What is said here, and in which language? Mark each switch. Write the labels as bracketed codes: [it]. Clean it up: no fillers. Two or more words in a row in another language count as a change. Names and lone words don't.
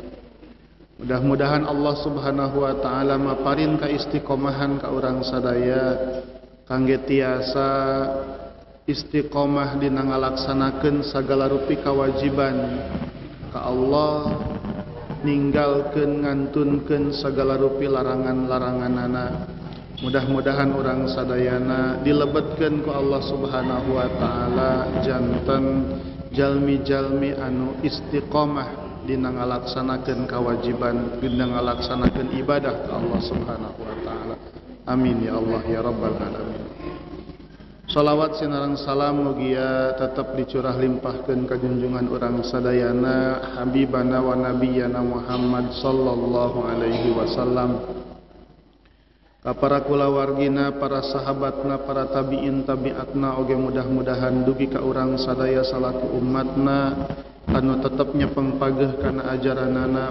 [su] Mudah-mudahan Allah [ar] سبحانه وتعالى [su] maparin ka istiqomahan ka urang sadaya kangge tiasa istiqomah dina ngalaksanakeun sagala rupi kewajiban ka Allah, ninggalkeun ngantunkeun sagala rupi larangan-laranganana. Mudah-mudahan orang sadayana dilebetkeun ku Allah [ar] سبحانه وتعالى [su] janten jalmi-jalmi anu istiqomah dina ngalaksanakeun kewajiban, dina ngalaksanakeun ibadah ka Allah [ar] سبحانه وتعالى. آمين يا الله يا رب العالمين. [su] Shalawat sinareng salam mugia tetep dicurah limpahkeun ka junjungan urang sadayana [ar] حبيبنا ونبينا محمد صلى الله عليه وسلم, [su] ka para kulawargina, para sahabatna, para tabi'in tabi'atna, oge mudah-mudahan dugi ka urang sadaya salaku umatna anu tetep nyepeng pageuh kana ajaranana.